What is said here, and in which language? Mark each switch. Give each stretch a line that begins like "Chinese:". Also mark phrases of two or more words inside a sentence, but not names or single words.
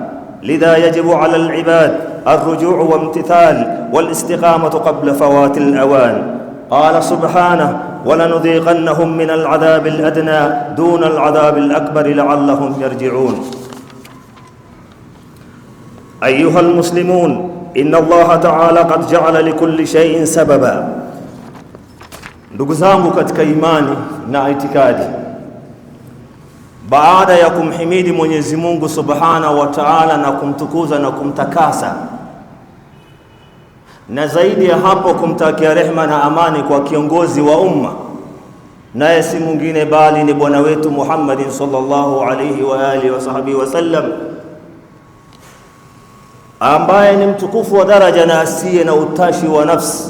Arabic: لذا يجب على العباد الرجوع وامتثال والاستقامة قبل فوات الأوان. قال سبحانه: ولنذيقنهم من العذاب الأدنى دون العذاب الأكبر لعلهم يرجعون. أيها المسلمون، إن الله تعالى قد جعل لكل شيء سببا.
Swahili: Ndugu zangu katika imani na itikadi, baada ya kumhimidi Mwenyezi Mungu
Arabic: سبحانه وتعالى
Swahili: na kumtukuza na kumtakasa, na zaidi ya hapo kumtakia rehema na amani kwa kiongozi wa umma, naye si mwingine bali ni bwana wetu Muhammad
Arabic: صلى الله عليه وعلى آله وصحبه وسلم,
Swahili: ambaye ni mtukufu wa daraja na asiye na utashi wa nafsi.